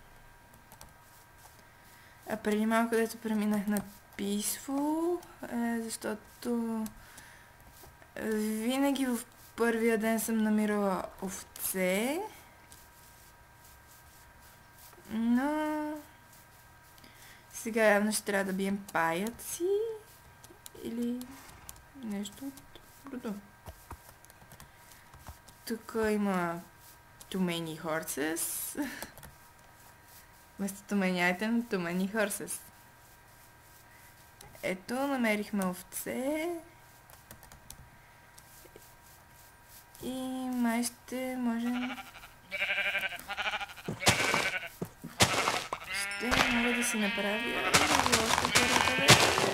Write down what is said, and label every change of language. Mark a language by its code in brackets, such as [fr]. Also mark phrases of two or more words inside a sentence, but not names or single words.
[bg] А преди малко, дето преминах на Peaceful, защото винаги в първия ден съм намирала овце, но сега явно ще трябва да бием паяци или нещо от рода. Тук има [en] too many horses. [bg] Вместо [en] too many item, too many horses. [bg] Ето, намерихме овце. И май ще можем... Ще мога да си направя още първата вече.